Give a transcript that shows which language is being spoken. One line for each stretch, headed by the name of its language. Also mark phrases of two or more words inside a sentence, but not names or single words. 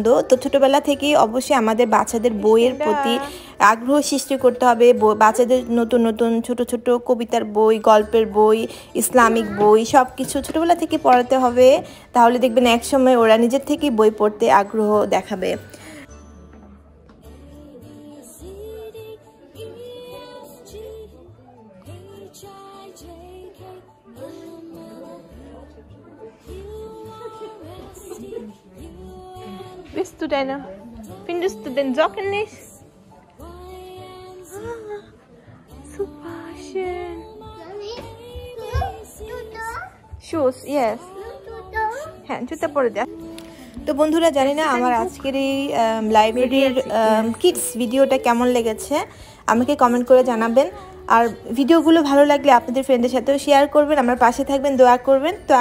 Bangla: তো ছোটোবেলা থেকেই অবশ্যই আমাদের বাচ্চাদের বইয়ের প্রতি আগ্রহ সৃষ্টি করতে হবে। বাচ্চাদের নতুন নতুন ছোট ছোট কবিতার বই, গল্পের বই, ইসলামিক বই, সব কিছু ছোটোবেলা থেকে পড়াতে হবে। তাহলে দেখবেন এক সময় ওরা নিজের থেকেই বই পড়তে আগ্রহ দেখাবে।
German: Findest du den Socken nicht? Super schön.
English: Shoes, yes.
Bangla: হ্যাঁ, জুতা পরে যা। তো বন্ধুরা, জানি না আমার আজকের এই লাইব্রেরির কিডস ভিডিওটা কেমন লেগেছে, আমাকে কমেন্ট করে জানাবেন। আর ভিডিওগুলো ভালো লাগলে আপনাদের ফ্রেন্ডদের সাথেও শেয়ার করবেন, আমার পাশে থাকবেন, দোয়া করবেন।